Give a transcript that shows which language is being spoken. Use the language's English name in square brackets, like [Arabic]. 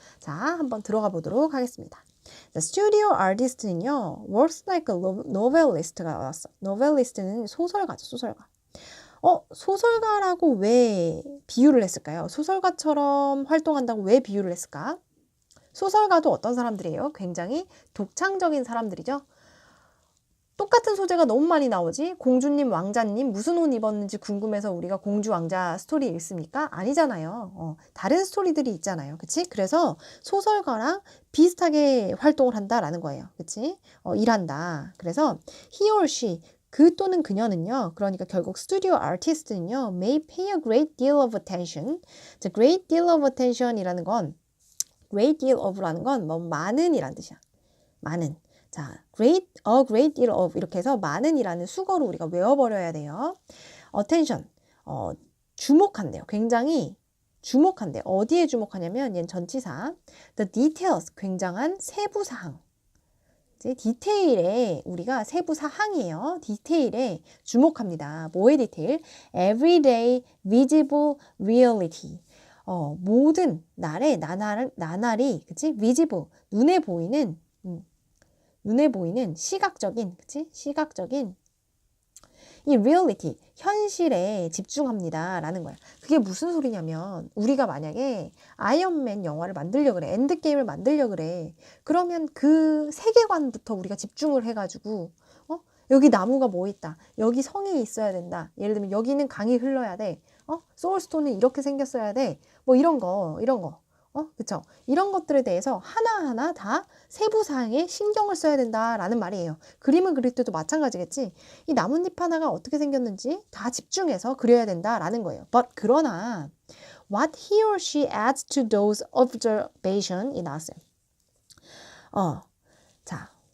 [Korean] 자, 한번 들어가 보도록 하겠습니다. [English] The studio artist는요, works like a novelist가 [Korean] 나왔어. novelist는 소설가죠, 소설가. 소설가라고 왜 비유를 했을까요? 소설가처럼 활동한다고 왜 비유를 했을까? 소설가도 어떤 사람들이에요? 굉장히 독창적인 사람들이죠. 똑같은 소재가 너무 많이 나오지? 공주님, 왕자님 무슨 옷 입었는지 궁금해서 우리가 공주, 왕자 스토리 읽습니까? 아니잖아요. 다른 스토리들이 있잖아요. 그치? 그래서 소설가랑 비슷하게 활동을 한다라는 거예요. 그치? 일한다. 그래서 [English] he or she [Korean] 그 또는 그녀는요. 그러니까 결국 스튜디오 아티스트는요. [English] may pay a great deal of attention. The great deal of attention이라는 건 great deal of라는 건 [Korean] 뭐 많은이란 뜻이야. 많은. 자, a great deal of 이렇게 해서 많은이라는 수거로 우리가 외워버려야 돼요. attention, 주목한대요. 굉장히 주목한대요. 어디에 주목하냐면 얘는 전치사. [English] the details, [Korean] 굉장한 세부사항. 디테일에 우리가 세부사항이에요. 디테일에 주목합니다. 뭐의 디테일? [English] everyday visible reality. [Korean] 모든 날의 나날이 그치? visible, 눈에 보이는 시각적인, 그치? 시각적인 이 reality, 현실에 집중합니다. 라는 거야. 그게 무슨 소리냐면, 우리가 만약에 아이언맨 영화를 만들려고 그래. 엔드게임을 만들려고 그래. 그러면 그 세계관부터 우리가 집중을 해가지고, 여기 나무가 뭐 있다. 여기 성이 있어야 된다. 예를 들면 여기는 강이 흘러야 돼. 소울스톤은 이렇게 생겼어야 돼. 뭐 이런 거. 그쵸? 이런 것들에 대해서 하나하나 다 세부사항에 신경을 써야 된다라는 말이에요. 그림을 그릴 때도 마찬가지겠지? 이 나뭇잎 하나가 어떻게 생겼는지 다 집중해서 그려야 된다라는 거예요. 그러나 [English] what he or she adds to those observations [Korean] 이 나왔어요. 자,